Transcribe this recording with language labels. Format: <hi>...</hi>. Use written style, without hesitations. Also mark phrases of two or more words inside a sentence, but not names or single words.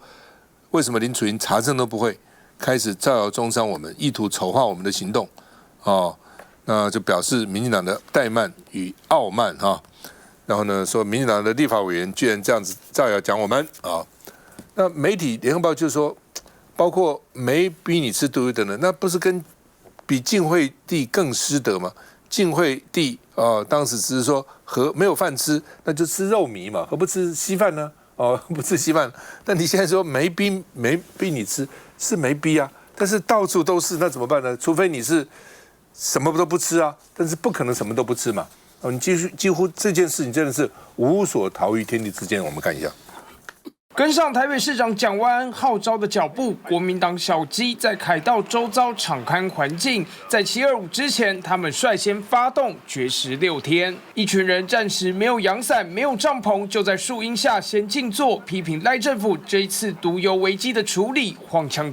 <zh>為什麼林楚營查證都不會？開始造謠中傷我們，意圖醜化我們的行動，那就表示民進黨的怠慢與傲慢哈。然後呢，說民進黨的立法委員居然這樣子造謠講我們啊。那媒體聯合報就說，包括沒逼你吃獨一等的，那不是跟比晉惠帝更失德嗎？晉惠帝當時只是說沒有飯吃，那就吃肉糜嘛，何不吃稀飯呢？不吃稀飯。但你現在說沒逼你吃。是沒逼啊，但是到處都是，那怎麼辦呢？除非你是什麼都不吃啊，但是不可能什麼都不吃嘛。你幾乎這件事情真的是無所逃於天地之間。我們看一下，跟上台北市長蔣萬安號召的腳步，國民黨小雞在凱道周遭敞開環境。在725之前，他們率先發動絕食6天，一群人暫時沒有陽傘，沒有帳篷，就在樹蔭下先靜坐，批評賴政府這一次毒油危機的處理荒腔走板。</zh>